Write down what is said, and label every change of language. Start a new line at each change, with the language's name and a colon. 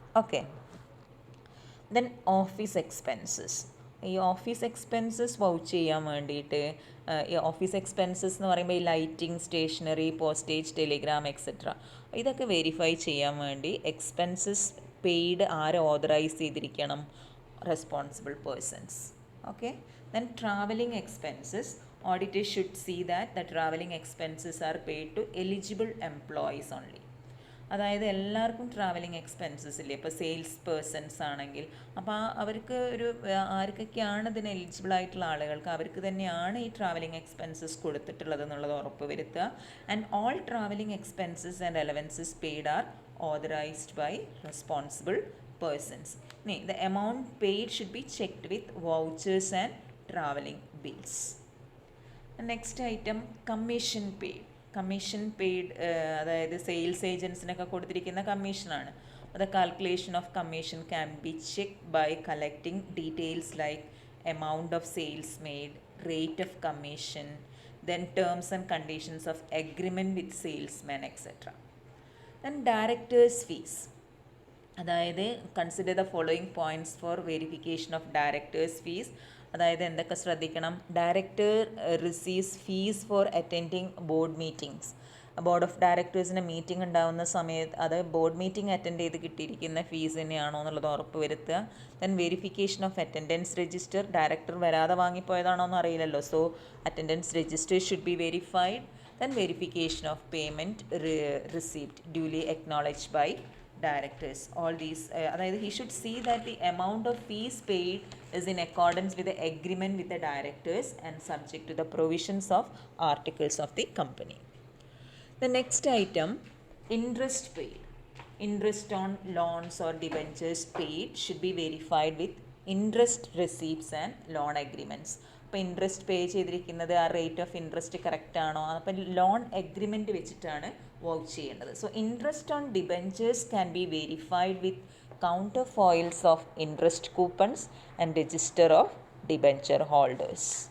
English: Okay, then office expenses.
Malayalam: ഈ office expenses vouch ചെയ്യാൻ വേണ്ടിയിട്ട് ഈ ഓഫീസ് എക്സ്പെൻസസ് എന്ന് പറയുമ്പോൾ ഈ lighting, stationery, postage, Telegram etcetera ഇതൊക്കെ വെരിഫൈ ചെയ്യാൻ വേണ്ടി എക്സ്പെൻസസ് പെയ്ഡ് ആരെ ഓതറൈസ് ചെയ്തിരിക്കണം?
English: Responsible persons. Okay, then traveling expenses, auditor should see that the traveling expenses are paid to eligible employees only.
Malayalam: അതായത് എല്ലാവർക്കും ട്രാവലിംഗ് എക്സ്പെൻസസ് ഇല്ലേ? ഇപ്പോൾ സെയിൽസ് പേഴ്സൺസ് ആണെങ്കിൽ അപ്പോൾ അവർക്ക് ഒരു ആർക്കൊക്കെയാണ് ഇതിന് എലിജിബിൾ ആയിട്ടുള്ള ആളുകൾക്ക് അവർക്ക് തന്നെയാണ് ഈ ട്രാവലിംഗ് എക്സ്പെൻസസ് കൊടുത്തിട്ടുള്ളത് എന്നുള്ളത് ഉറപ്പ് വരുത്തുക.
English: And all travelling expenses and allowances paid are authorised by responsible persons. The amount paid should be checked with vouchers and traveling bills. The next item, commission paid.
Malayalam: Commission paid അതായത് sales ഏജൻസിനൊക്കെ കൊടുത്തിരിക്കുന്ന കമ്മീഷനാണ്.
English: The calculation of commission can be checked by collecting details like amount of sales made, rate of commission, then terms and conditions of agreement with salesman, etc. Then directors fees. അതായത് consider the following points for verification of directors fees.
Malayalam: അതായത് എന്തൊക്കെ ശ്രദ്ധിക്കണം?
English: Director receives fees for attending board meetings.
Malayalam: Board of ഡയറക്ടേഴ്സിൻ്റെ meeting ഉണ്ടാകുന്ന സമയത്ത് അത് board meeting attend ചെയ്ത് കിട്ടിയിരിക്കുന്ന fees തന്നെയാണോ എന്നുള്ളത് ഉറപ്പ് വരുത്തുക.
English: Then verification of attendance register.
Malayalam: Director വരാതെ വാങ്ങിപ്പോയതാണോ എന്ന് അറിയില്ലല്ലോ,
English: So attendance register should be verified. Then verification of payment received duly acknowledged by directors. All these അതായത് he should see that the amount of fees paid is in accordance with the agreement with the directors and subject to the provisions of articles of the company. The next item, interest paid. Interest on loans or debentures paid should be verified with interest receipts and loan agreements.
Malayalam: അപ്പോൾ interest പേ ചെയ്തിരിക്കുന്നത് ആ rate of interest correct ആണോ? അപ്പം loan agreement വെച്ചിട്ടാണ് work ചെയ്യേണ്ടത്.
English: So interest on debentures can be verified with counterfoils of interest coupons and register of debenture holders.